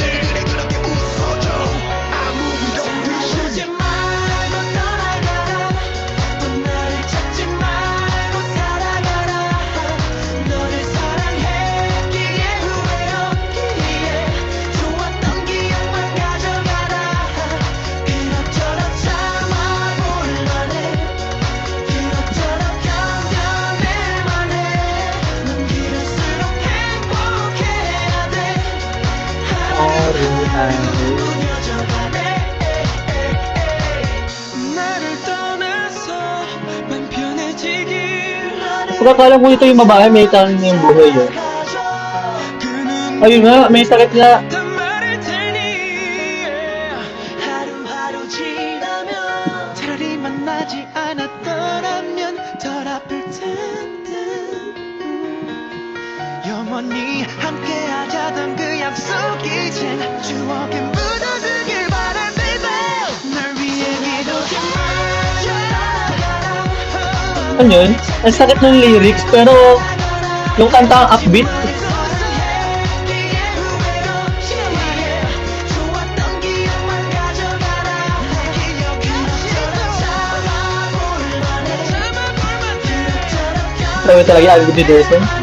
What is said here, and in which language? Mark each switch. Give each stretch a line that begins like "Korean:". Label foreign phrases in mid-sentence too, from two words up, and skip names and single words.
Korean: 그래 그렇게 웃어줘 아무 일 없듯이 말고 떠나가라 또 나를 찾지 말고 살아가라 너를 사랑했기에 후회 없기에 좋았던 기억만 가져가라 그럭저럭 참아볼만해 그럭저럭 견뎌낼만해 넌 길을수록 행복해야 돼 Haru-Haru. 무뎌져가네 나를 떠나서 맘 편해지길
Filipino: Pag akala ko ito yung babae, may talent na yung buhay yun. Ayun nga, may sakit nga.
Korean: 하루하루 지나면 차라리 만나지 않았더라면 덜 아플 텐데 영원히 함께하자던 그 약속 이젠 추억에 묻어두길 바래 baby 널 위해 기도해
Filipino: Ano yun? Ang sakit ng lyrics, pero yung kanta ang upbeat. Sabi talaga yung album ni Derson.